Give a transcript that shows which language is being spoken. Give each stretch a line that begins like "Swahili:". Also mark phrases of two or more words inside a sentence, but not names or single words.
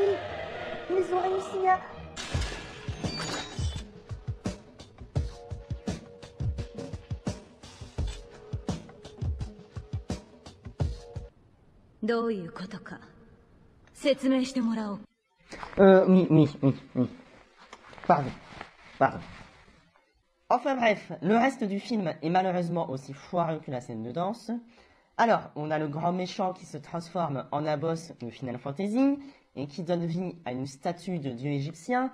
French: Ils ont réussi à...
Japanese: どういうことか説明してもらおう。
French: Oui. Pardon. Enfin bref, le reste du film est malheureusement aussi foireux que la scène de danse. Alors, on a le grand méchant qui se transforme en un boss de Final Fantasy et qui donne vie à une statue de dieu égyptien.